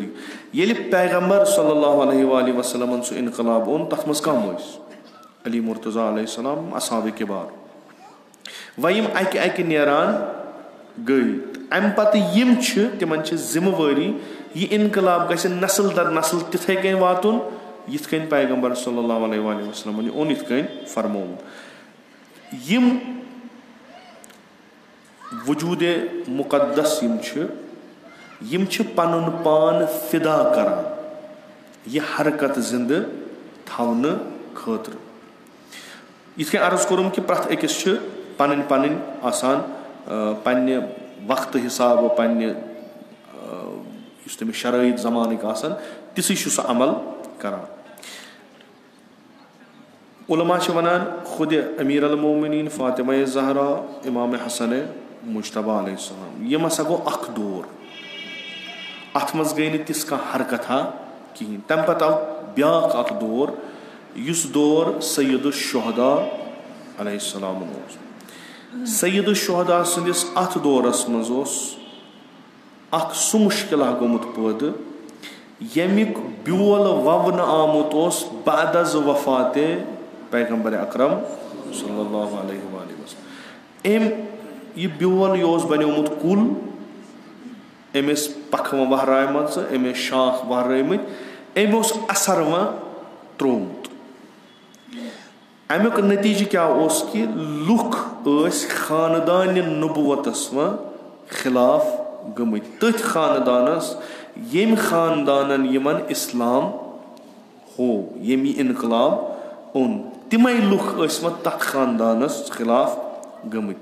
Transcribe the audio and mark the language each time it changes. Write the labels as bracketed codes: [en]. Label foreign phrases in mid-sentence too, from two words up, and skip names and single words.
[ks] ییٚلہِ پیغمبر [ar] صلی اللہ علیہ وآلہ وسلمن [ks] سُہ اِنقلاب اوٚن تَتھ منٛز کَم ٲسۍ علی مرتضیٰ [ar] علیہ السلام [ks] اصحابِ کِبار. وۄنۍ یِم اَکہِ نیران گٔے اَمہِ پتہٕ یِم چھِ تِمن چھِ ذِمہٕ وٲری یہِ اِنقلاب گژھِ نسل در نسل تِتھَے کٔنۍ واتُن یِتھ کٔنۍ پیغمبر [ar] صلی اللہ علیہ وآلہ وسلمن [ks] یہِ اوٚن یِتھ کٔنۍ فرمومُت. یِم وجوٗدِ مُقدس یِم چھِ پنُن پان فِدا کران یہِ حرکت زِندٕ تھاونہٕ خٲطرٕ. یِتھ کٔنۍ عرض کوٚرُم کہِ پرٛٮ۪تھ أکِس چھِ پنٕنۍ آسان پننہِ وقتہٕ حِسابہٕ پننہِ یُس تٔمِس شرٲیط زمانٕکۍ آسان تِژھٕے چھُ سُہ عمل کران. علما چھِ ونان خُدِ امیر المومنین فاطمہ زہرا امام حسن مجتبیٰ [ar] علیہ السلام [ks] یِم ہسا گوٚو اکھ دور. اتھ منٛز گٔے نہٕ تِژھ کانٛہہ حرکتھا کِہیٖنۍ. تَمہِ پَتہٕ آو بیٛاکھ اَکھ دور یُس دور سید الشہدا [ar] علیہ السلامُن [ks] اوس. سید الشہدا سٕنٛدِس اَتھ دورَس منٛز اوس اَکھ سُہ مُشکِلہ گوٚمُت پٲدٕ ییٚمیُک بیول وَونہٕ آمُت اوس بعد از وفاتِ پیغمبر اکرم [ar] صلی اللہ علیہ وآلہ وسلم. [ks] أمۍ یہِ بیول یہِ اوس بنیومُت کُل, أمۍ ٲسۍ پکھٕ وہرایمژٕ, أمۍ ٲسۍ شاخ وہرٲومٕتۍ, أمۍ اوس اثر وۄنۍ ترٛوومُت. امیُک نتیٖجہٕ کیٛاہ اوس کہِ لُکھ ٲسۍ خاندانہِ نبوتس وۄنۍ خلاف گٔمٕتۍ, تٔتھۍ خاندانس ییٚمۍ خاندانن یِمن اسلام ہوو, ییٚمۍ یہِ انقلاب اوٚن, تِمے لُکھ ٲسۍ وۄنۍ تتھ خاندانس خلاف گٔمٕتۍ.